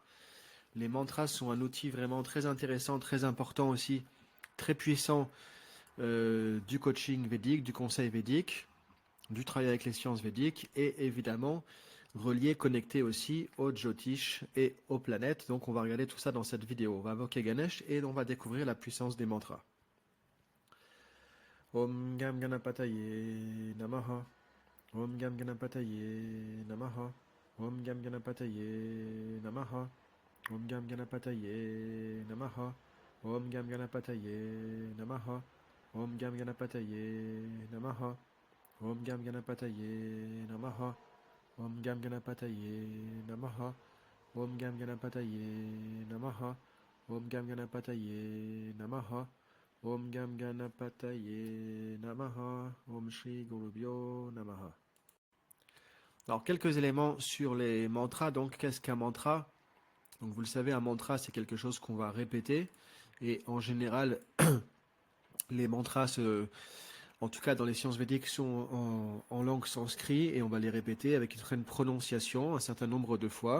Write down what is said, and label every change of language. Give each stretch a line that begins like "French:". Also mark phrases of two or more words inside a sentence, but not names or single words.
French: Les mantras sont un outil vraiment très intéressant, très important aussi, très puissant du coaching védique, du conseil védique, du travail avec les sciences védiques et évidemment relié, connecté aussi au Jyotish et aux planètes. Donc on va regarder tout ça dans cette vidéo. On va invoquer Ganesh et on va découvrir la puissance des mantras.
Sanskrit: Om Gam Ganapataye Namaha. Om Gam Ganapataye Namaha. Om Gam Ganapataye Namaha. Om Gam Ganapataye Namaha. Om Gam Ganapataye Namaha. Om Gam Ganapataye Namaha. Om Gam Ganapataye Namaha. Om Gam Ganapataye Namaha. Om Gam Ganapataye Namaha. Om Gam Ganapataye Namaha. Om Gam Ganapataye Namaha. Om Shri Gurubhyo Namaha.
French: Alors, quelques éléments sur les mantras. Donc, qu'est-ce qu'un mantra? Donc, vous le savez, un mantra, c'est quelque chose qu'on va répéter. Et en général, les mantras, en tout cas dans les sciences védiques, sont en langue sanskrit et on va les répéter avec une certaine prononciation, un certain nombre de fois.